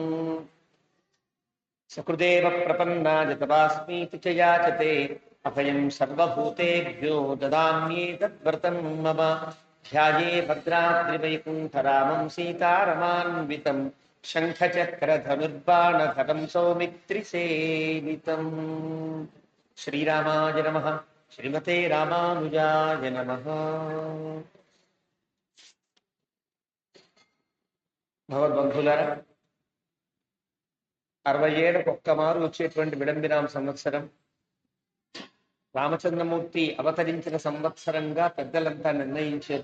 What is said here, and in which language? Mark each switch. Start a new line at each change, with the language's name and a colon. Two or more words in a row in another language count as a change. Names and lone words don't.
Sanskrit: सकृदेव प्रपन्नाय तवास्मीति च याचते अभयं सर्वभूतेभ्यो ददाम्येतद्व्रतं मम ध्याये भद्राद्रिवैकुण्ठरामं सीतारमान्वितं शङ्खचक्रधनुर्बाणधरं सौमित्रिसेवितम् श्रीरामाय नमः श्रीमते रामानुजाय नमः భగవద్బంధులారా
Telugu: 60 ఏళ్ళకు ఒక్కమారు వచ్చేటువంటి విడంబినామ సంవత్సరం రామచంద్రమూర్తి అవతరించిన సంవత్సరంగా పెద్దలంతా నిర్ణయించారు.